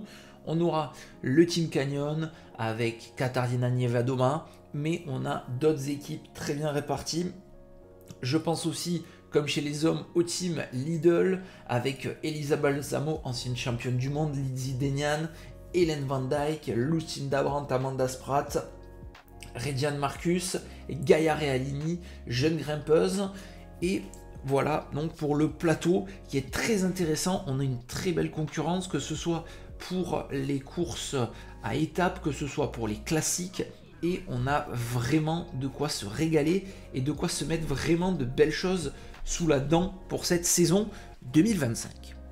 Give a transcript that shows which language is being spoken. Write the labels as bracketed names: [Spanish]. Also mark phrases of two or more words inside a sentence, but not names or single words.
[French] On aura le Team Canyon avec Katarzyna Niewiadoma, mais on a d'autres équipes très bien réparties. Je pense aussi, comme chez les hommes, au team Lidl avec Elisa Balsamo, ancienne championne du monde, Lizzie Deignan, Hélène Van Dijk, Lucinda Brandt, Amanda Spratt, Rediane Marcus, Gaia Realini, jeune grimpeuse. Et voilà donc pour le plateau qui est très intéressant. On a une très belle concurrence, que ce soit pour les courses à étapes, que ce soit pour les classiques. Et on a vraiment de quoi se régaler et de quoi se mettre vraiment de belles choses sous la dent pour cette saison 2025.